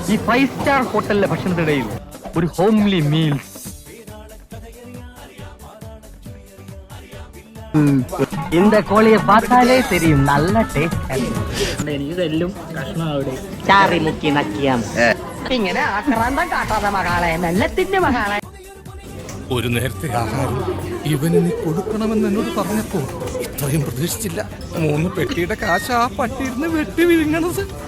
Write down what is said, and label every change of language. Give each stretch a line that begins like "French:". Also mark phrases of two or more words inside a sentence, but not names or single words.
Malayalam: ഈ 5 സ്റ്റാർ ഹോട്ടലിലെ ഭക്ഷണത്തിനിടയിൽ ഒരു
English: homely meals.
Tamil: இந்த கோழியை பார்த்தாலே தெரியும் நல்ல டேஸ்ட்.
Malayalam: എനിക്ക് എല്ലാം കഷ്ണം ചാറി മുക്കി നക്കിയാം ഇങ്ങനെ ആക്രാന്തം കാട്ടാതെ മകളെ മെല്ലത്തിന്റെ മകളെ. ഒരു നേരത്തെ ആഹാരം ഇവന് നീ കൊടുക്കണമെന്ന് എന്നോട് പറഞ്ഞപ്പോ ഇത്രയും പ്രതീക്ഷിച്ചില്ല. 3 പെട്ടിയുടെ കാശ് ആ പട്ടിയിരുന്ന് വെട്ടി വിഴുങ്ങണത്.